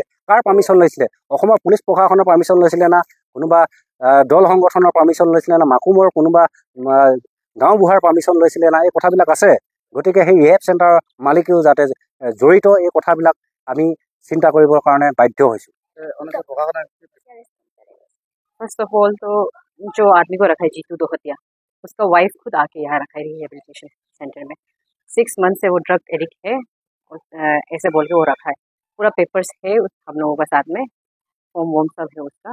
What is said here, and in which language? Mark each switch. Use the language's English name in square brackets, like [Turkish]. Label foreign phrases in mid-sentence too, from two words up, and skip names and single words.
[Assamese] কাৰ পাৰ্মিশ্যন লৈছিলে? অসমৰ পুলিচ প্ৰশাসনৰ পাৰ্মিশ্যন লৈছিলে না কোনোবা দল সংগঠনৰ পাৰ্মিশ্যন লৈছিলে না মাকুমৰ কোনোবা গাঁওবুঢ়াৰ পাৰ্মিশ্যন লৈছিলে না? এই কথাবিলাক আছে। গতিকে সেই [English] rehab centre [Assamese] মালিকেও যাতে জড়িত, এই কথাবিলাক আমি চিন্তা কৰিবৰ কাৰণে বাধ্য হৈছোঁ। [English] first of all [Hindi] तो जो आदमी को रखा है जीतू दोहतिया, उसका वाइफ खुद आके यहाँ रखा है [English] rehabilitation centre [Hindi] में। 6 मंथ से वो [English] drug addict [Hindi] है, ऐसे बोल के वो रखा है। पूरा पेपर्स है हम लोगों का साथ में, फॉर्म वॉर्म सब है उसका।